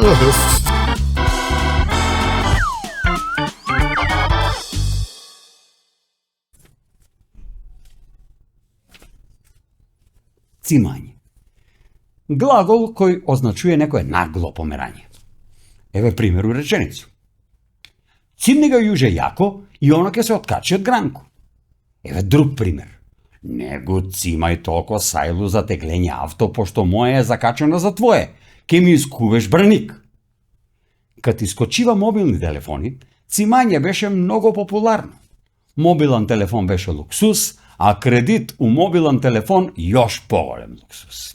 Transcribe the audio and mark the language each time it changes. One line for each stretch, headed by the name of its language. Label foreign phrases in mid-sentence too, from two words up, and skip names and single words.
Macedonian: Цимање. Глагол кој означува некое нагло померање. Еве пример у реченицу. Цимни га јуже јако и оно ке се откачи од гранку. Еве друг пример. Не го цимај толку сајлу за теглење авто, пошто моje е закачено за твое. Ке ми искувеш браник. Кад искочива мобилни телефони, цимање беше многу популарно. Мобилен телефон беше луксус, а кредит у мобилен телефон још поголем луксус.